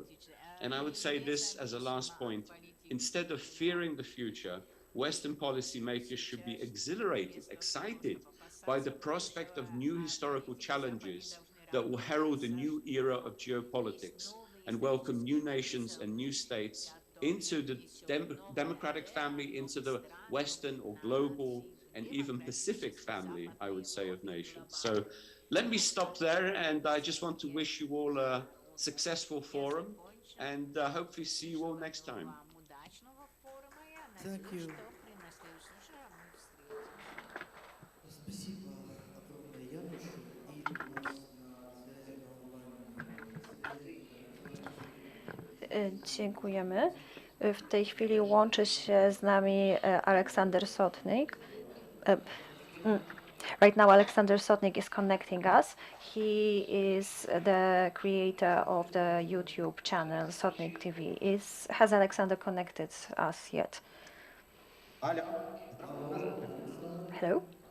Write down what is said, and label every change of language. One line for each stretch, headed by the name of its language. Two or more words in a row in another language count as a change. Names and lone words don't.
English: And I would say this as a last point: instead of fearing the future, Western policymakers should be exhilarated, excited by the prospect of new historical challenges that will herald a new era of geopolitics and welcome new nations and new states into the democratic family, into the Western or global and even Pacific family, I would say, of nations. So let me stop there, and I just want to wish you all a successful forum, and hopefully see you all next time. Thank you.
Russian: Спасибо огромное, Янушу. И у нас на связи на онлайnie
Polish: Dziękujemy. W tej chwili łączy się z nami Aleksander Sotnik.
English: Right now, Alexander Sotnik is connecting us. He is the creator of the YouTube channel Sotnik TV. Has Alexander connected us yet? Hello?